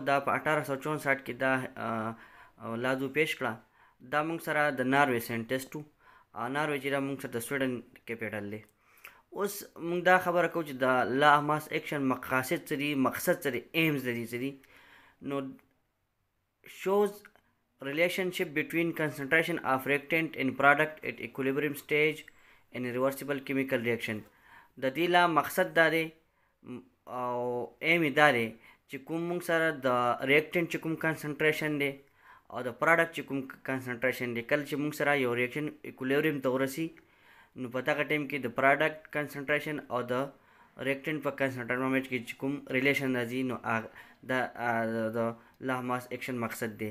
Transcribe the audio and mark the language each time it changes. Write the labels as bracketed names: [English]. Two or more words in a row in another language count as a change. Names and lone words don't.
[Pashto] دا په 1864 کې دا لازو پیش کړه. دا موږ سره د ناروې ساینټسټ و. ناروې چې دا موږ سره د سویډن کیپیټل دی. اوس موږ دا خبره کوو چې د [English] law of mass action [Pashto] مقاصد څه دي مقصد څه دی ایمز د دې څه دي. [English] نو shows relationship between concentration of reactant in product at equilibrium stage in a reversible chemical reaction. [Pashto] د دې لا مقصد دا دی او ایم یې دا دی چې کوم موږ سره د ریاکټنټ چې کوم کنسنټریشن دی او د پروډکټ چې کوم کنسنټریشن دی کله چې موږ سره یو [English] reaction equilibrium [Pashto] ته ورسي نو په دغه ټایم کې د [English] product concentration [Pashto] او د ریاکټنټ په کنسنټریشن کې چې کوم ریلیشن راځي نو دا د [English] law mass action [Pashto] مقصد دی.